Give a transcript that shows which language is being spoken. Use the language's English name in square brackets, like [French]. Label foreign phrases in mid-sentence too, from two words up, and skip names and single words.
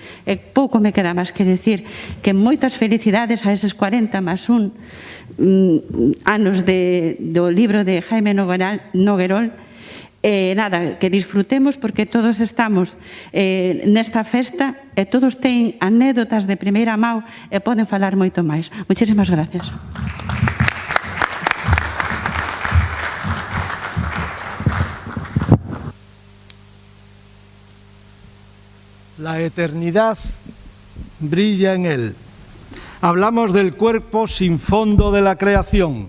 [Galician] E pouco me queda máis que decir que moitas felicidades a eses 40 máis un anos do libro de Jaime Noguerol. Nada, que disfrutemos porque todos estamos nesta festa e todos teñen anécdotas de primeira mão e poden falar moito máis. [Spanish] Muchísimas gracias. La eternidad brilla en él. Hablamos del cuerpo sin fondo de la creación.